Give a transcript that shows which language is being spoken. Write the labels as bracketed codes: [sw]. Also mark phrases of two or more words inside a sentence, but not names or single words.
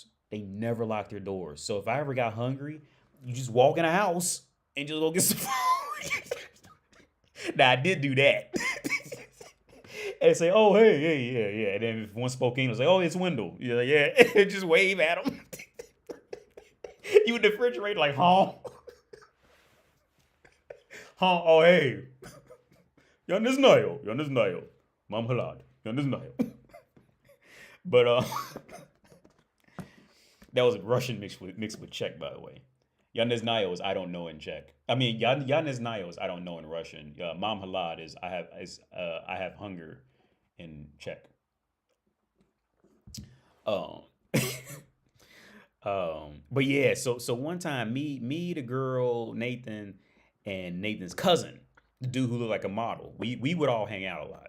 [en] They never locked their doors. So if I ever got hungry, you just walk in a house and just go get some food. Now I did do that, and say, oh hey, yeah. And then if one spoke English, like, oh, it's Wendell, yeah, and just wave at them. You in the refrigerator, like, huh? Oh, hey. [ru] Я не знаю. [cs] Mám hlad. [ru] Я не знаю. [en] But That was Russian mixed with Czech, by the way. [ru] Я не знаю [en] is I don't know in Czech. I mean, [ru] я не знаю [en] is I don't know in Russian. [cs] Mam halad [en] is I have hunger in Czech. Um, but yeah, so one time, the girl, Nathan, and Nathan's cousin, the dude who looked like a model, we would all hang out a lot.